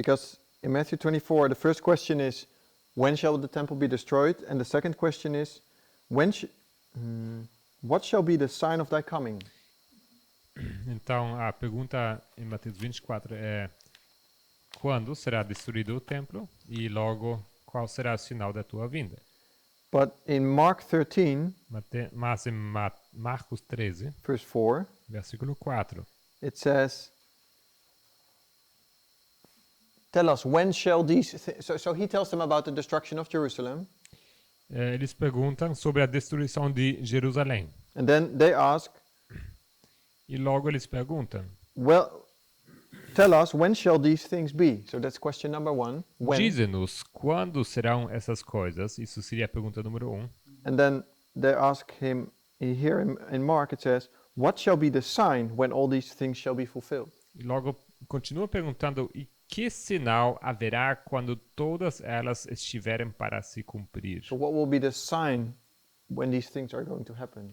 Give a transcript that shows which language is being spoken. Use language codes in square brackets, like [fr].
[en] because in Matthew 24, the first question is, when shall the temple be destroyed? And the second question is, what shall be the sign of thy coming? [pt] Então, a pergunta em Mateus 24 é: quando será destruído o templo? E logo, qual será o sinal da tua vinda? [en] But in Mark 13, [pt] Mas em Marcos 13, [en] verse 4, [pt] versículo 4, [en] it says, tell us, when shall these... So he tells them about the destruction of Jerusalem. [pt] eles perguntam sobre a destruição de Jerusalém. [en] And then they ask, [pt] E logo eles perguntam: [en] well, tell us, when shall these things be? So that's question number 1. When? [pt] dize-nos quando serão essas coisas? Isso seria a pergunta número 1. [en] And then they ask him, here in Mark it says, what shall be the sign when all these things shall be fulfilled? [pt] E logo continua perguntando: e que sinal haverá quando todas elas estiverem para se cumprir? [en] So what will be the sign when these things are going to happen?